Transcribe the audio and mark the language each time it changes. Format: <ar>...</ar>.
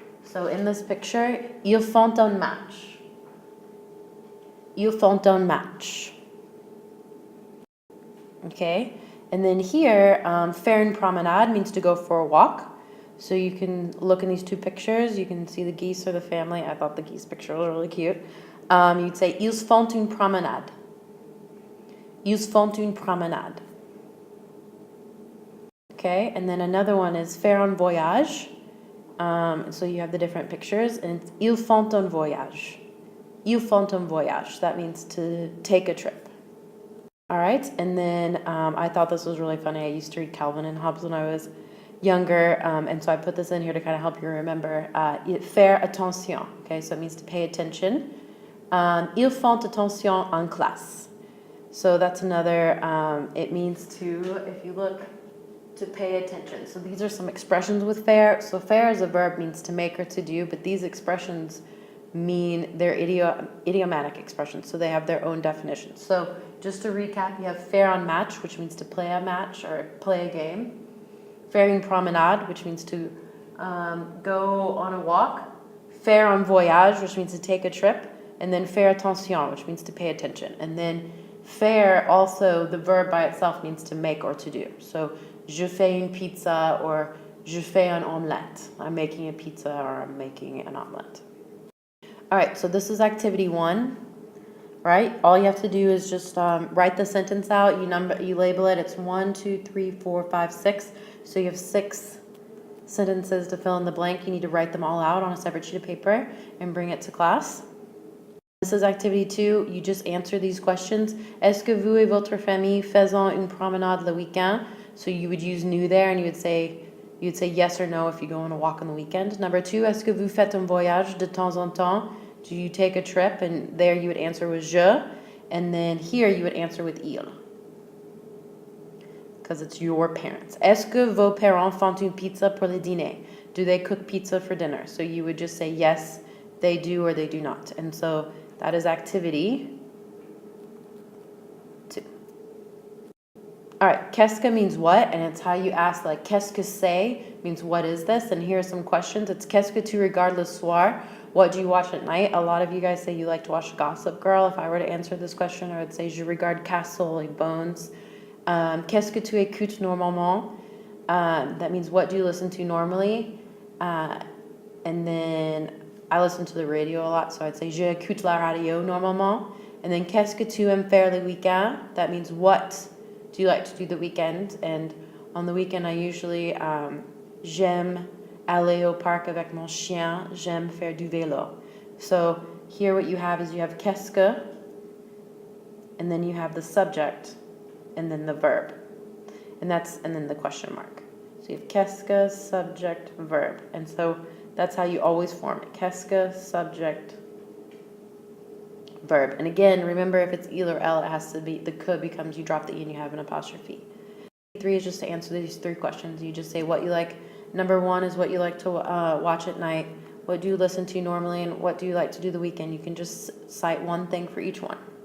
<en>So in this picture,</en> <fr>ils font un match. Ils font un match.</fr> <en>Okay, and then here,</en> <fr>faire une promenade</fr> <en>means to go for a walk. So you can look in these 2 pictures. You can see the geese or the family. I thought the geese picture was really cute. You'd say,</en> <fr>ils font une promenade. Ils font une promenade.</fr> <en>Okay, and then another one is faire un voyage. So you have the different pictures, and it's,</en> <fr>ils font un voyage. Ils font un voyage.</fr> <en>That means to take a trip. All right, and then I thought this was really funny. I used to read Calvin and Hobbes when I was younger, and so I put this in here to kind of help you remember. Faire attention, okay, so it means to pay attention.</en> <fr>Ils font attention en classe.</fr> <en>So that's another, it means to, if you look, to pay attention. So these are some expressions with faire. So faire as a verb means to make or to do, but these expressions mean they're idiomatic expressions, so they have their own definitions. So just to recap, you have faire en match, which means to play a match or play a game. Faire une promenade, which means to go on a walk. Faire un voyage, which means to take a trip. And then faire attention, which means to pay attention. And then faire, also, the verb by itself means to make or to do.</en> <fr>So je fais une pizza or je fais un omelette.</fr> <en>I'm making a pizza or I'm making an omelette. All right, so this is activity 1, right? All you have to do is just write the sentence out. You label it. It's 1, 2, 3, 4, 5, 6. So you have 6 sentences to fill in the blank. You need to write them all out on a separate sheet of paper and bring it to class. This is activity 2. You just answer these questions.</en> <fr>Est-ce que vous et votre famille faisons une promenade le week-end?</fr> <en>So you would use nous there, and you'd say yes or no if you go on a walk on the weekend. Number 2,</en> <fr>est-ce que vous faites un voyage de temps en temps?</fr> <en>Do you take a trip? And there you would answer with je, and then here you would answer with il, because it's your parents.</en> <fr>Est-ce que vos parents font une pizza pour le dîner?</fr> <en>Do they cook pizza for dinner? So you would just say yes, they do, or they do not. And so that is activity 2. All right, qu'est-ce means what, and it's how you ask, like,</en> <fr>qu'est-ce que c'est</fr> <en>means what is this, and here are some questions. It's</en> <fr>qu'est-ce que tu regardes le soir?</fr> <en>What do you watch at night? A lot of you guys say you like to watch Gossip Girl. If I were to answer this question, I would say</en> <fr>je regarde Castle,</fr> <en>like Bones.</en> <fr>Qu'est-ce que tu écoutes normalement?</fr> <en>That means what do you listen to normally? And then I listen to the radio a lot, so I'd say</en> <fr>je écoute la radio normalement.</fr> <en>And then</en> <fr>qu'est-ce que tu aimes faire le week-end?</fr> <en>That means what do you like to do the weekend? And on the weekend, I usually</en> <fr>j'aime aller au parc avec mon chien. J'aime faire du vélo.</fr> <en>So here what you have is you have qu'est-ce que, and then you have the subject, and then the verb, and then the question mark. So you have qu'est-ce que, subject, verb, and so that's how you always form it. Qu'est-ce que, subject, verb. And again, remember, if it's il or elle, it has to be, the que becomes, you drop the e and you have an apostrophe. 3 is just to answer these 3 questions. You just say what you like. Number 1 is what you like to watch at night. What do you listen to normally, and what do you like to do the weekend? You can just cite one thing for each one.</en>